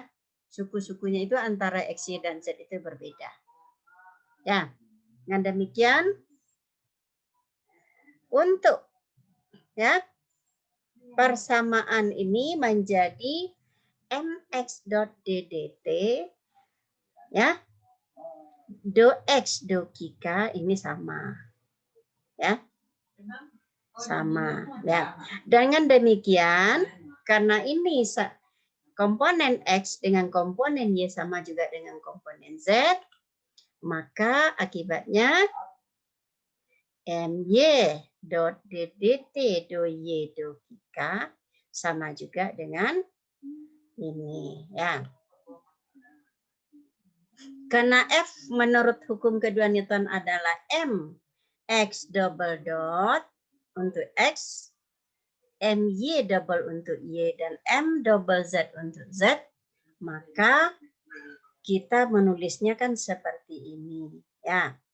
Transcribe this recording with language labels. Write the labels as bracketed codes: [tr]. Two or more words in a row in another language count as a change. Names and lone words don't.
[id] Suku-sukunya itu antara X, Y, dan Z itu berbeda. Ya, dengan demikian untuk, ya, persamaan ini menjadi mx.ddt, ya, do x do k ini sama, ya, sama, ya. Dengan demikian, karena ini komponen x dengan komponen y sama juga dengan komponen z, maka akibatnya my dot ddt do y do k sama juga dengan ini, ya. Karena F menurut hukum kedua Newton adalah M X [en] double dot [id] untuk X, MY double untuk Y, dan M double Z untuk Z, maka kita menulisnya kan seperti ini, ya.